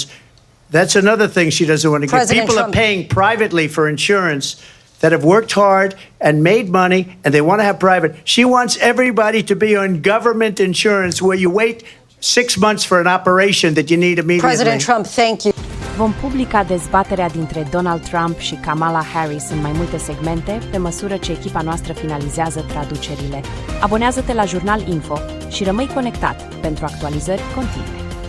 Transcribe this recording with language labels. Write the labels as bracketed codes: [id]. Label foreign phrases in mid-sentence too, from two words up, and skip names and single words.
[en] That's another thing she doesn't want to get. President People Trump. are paying privately for insurance that have worked hard and made money, and they want to have private. She wants everybody to be on government insurance where you wait 6 months for an operation that you need immediately. President Trump, thank you. [ro] Vom publica dezbaterea dintre Donald Trump și Kamala Harris în mai multe segmente, pe măsură ce echipa noastră finalizează traducerile. Abonează-te la Jurnal Info și rămâi conectat pentru actualizări continue.